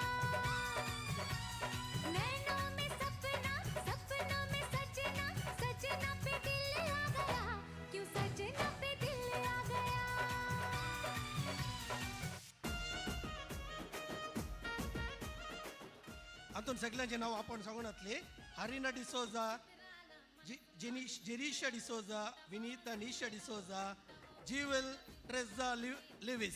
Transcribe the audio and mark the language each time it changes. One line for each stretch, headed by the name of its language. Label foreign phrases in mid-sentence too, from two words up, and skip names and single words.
Hindi: नैनों में सपना, सपनों में सजना, सजना पे दिल आ गया, क्यों सजना पे दिल आ गया.
Marathi: हातून सगळ्यांचे नाव आपण सांगून घातले. हरीना डिसोजा, जेनिशा डिसोजा, विनीता निशा डिसोजा, जीवेल ट्रेझा लिविस.